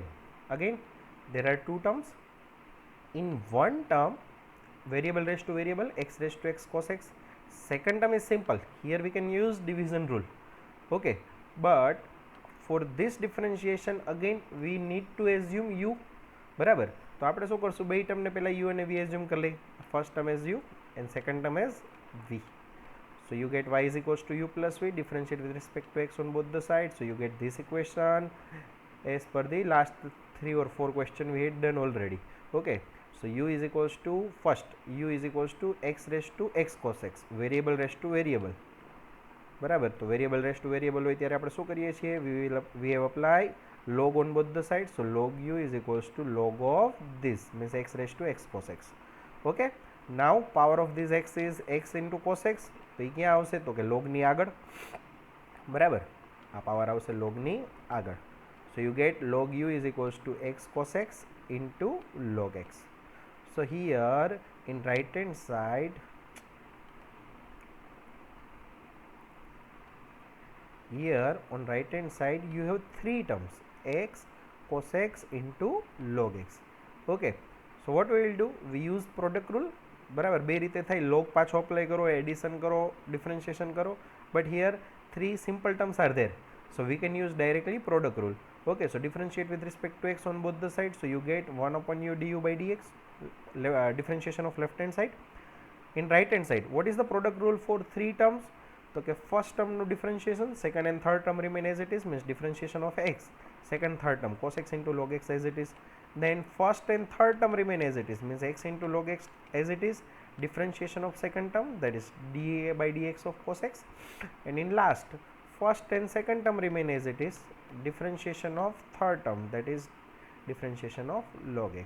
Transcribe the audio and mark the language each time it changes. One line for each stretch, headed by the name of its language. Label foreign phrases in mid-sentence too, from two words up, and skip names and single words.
English: Again there are two terms. In one term, variable raised to variable, x raised to x cos x. Second term is simple, here we can use division rule. Okay, but for this differentiation again we need to assume u,
Gujarati: બરાબર. તો આપણે શું કરશું? બે ટર્મને પહેલાં u અને v એઝ્યુમ કરી લઈએ.
English: first term as u and second term as v. So you get y is equals to u plus v, differentiate with respect to x on both the sides, so you get this equation as per the last 3 or 4 question we had done already. Okay, so u is equals to, first u is equals to x raised to x cos x, variable raised to variable,
Gujarati: બરાબર. તો
English: variable raised to variable
Gujarati: હોય ત્યારે આપણે શું કરીએ છીએ?
English: we have apply log on both the sides, so log u is equals to log of this, means x raised to x cos x. Okay, now power of this x is x into cos x,
Gujarati: તો એ ક્યાં આવશે? તો કે લોગની આગળ, બરાબર. આ પાવર આવશે લોગની આગળ.
English: So you get log u is equals to x cos x into log x. So here in right hand side, here on right hand side you have three terms, x cos x into log x. Okay, so what we will do, we use product rule.
Gujarati: બરાબર, બે રીતે થાય, log પાછો અપ્લાય કરો, એડિશન કરો, ડિફરન્શિએશન કરો,
English: but here three simple terms are there, so we can use directly product rule. Okay, so differentiate with respect to x on both the sides, so you get 1 upon u du by dx, differentiation of left hand side. In right hand side, what is the product rule for three terms? So okay, first term no differentiation, second and third term remain as it is, means differentiation of x, second third term cos x into log x as it is, then first and third term remain as it is, means x into log x as it is, differentiation of second term, that is dA by dx of cos x, and in last first and second term remain as it is, differentiation of third term, that is differentiation of log x.